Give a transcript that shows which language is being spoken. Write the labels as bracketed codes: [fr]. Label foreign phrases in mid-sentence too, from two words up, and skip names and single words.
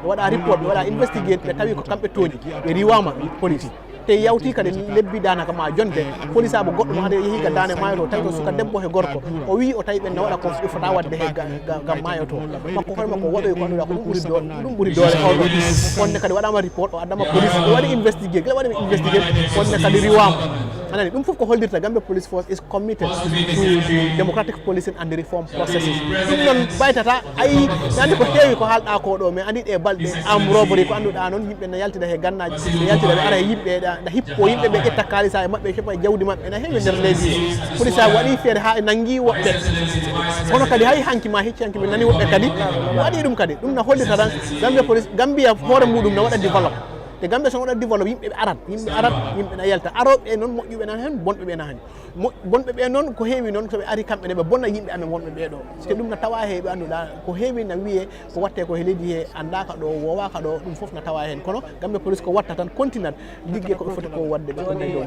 [ff] waɗa report ɓe waɗa investigate ɓe tawi ko kamɓe tooñi ɓe riwama police te yawti kadi lebbi danaka ma jonde police aɓe goɗɗo mo ade yeehi ga dane maayo to tawi to suka debbo he gorko o wi o tawi ɓen ne waɗa ko ɓe fota wadde he gam maayo to makko hoore makko waɗoy ko annduɗa ko ɗum ɓuuri doole hawɗo onne kadi waɗama report o addama police o waɗi investigate gila waɗi investigate onne kadi riwama anani ɗum fof ko hollirta Gambia Police Force [en] is committed to the democratic policing and the reform processes [ff] ɗum noon baytata ayi andi ko heewi ko haalɗa ko ɗo mais andi ɗe balɗe am robbery ko annduɗa noon yimɓe ne yaltida he gannaji ɓe yaltida ɓe ara e yimɓe ɗa hippo yimɓe ɓe ƴetta kalisa e maɓɓe heɓa jawdi maɓɓe ene heewi nder leydi police a waɗi feere ha e nangui woɓɓe kono kadi hay hanki ma hecci hanki ɓe nani woɓɓe kadi waɗi ɗum kadi ɗum no hollirta tan Gambia Police Gambia hoore muɗum ne waɗa développe te Gambia so waɗa développe yimɓe arat yimɓe na yalta aroɓe noon moƴƴuɓe nan hen bonɓe ɓe nan hen bonɓe ɓe noon ko heewi noon soɓe ari kamɓe ne ɓe bonna yimɓe amen wonɓe ɓe ɗo te ɗum na tawa he ɓe annduɗa ko heewi na wiye ko watte ko he leydi he andaka ɗo wowaka ɗo ɗum foof na tawa hen kono Gambia Police ko watta tan continue liggue koɓe foti ko wadde ɓe ɗon dow